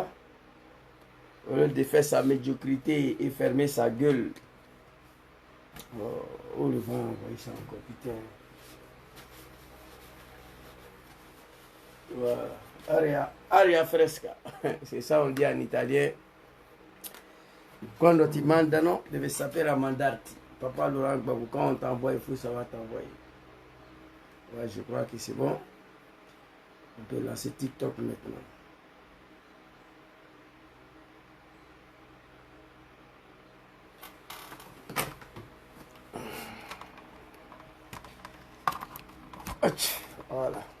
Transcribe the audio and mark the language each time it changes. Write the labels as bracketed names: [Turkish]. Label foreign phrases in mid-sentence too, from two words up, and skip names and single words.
[French] Au lieu de faire sa médiocrité et fermer sa gueule. Oh le vent, envoyez ça encore, putain. Voilà. [Italian] Aria fresca. [French] C'est ça on dit en italien. [Italian] Quando ti mandano, deve sapere mandarti. [French] Papa Laurent Gbagbo, quand on t'envoie, il faut savoir t'envoyer. Ouais, je crois que c'est bon. On peut lancer TikTok maintenant. Voilà.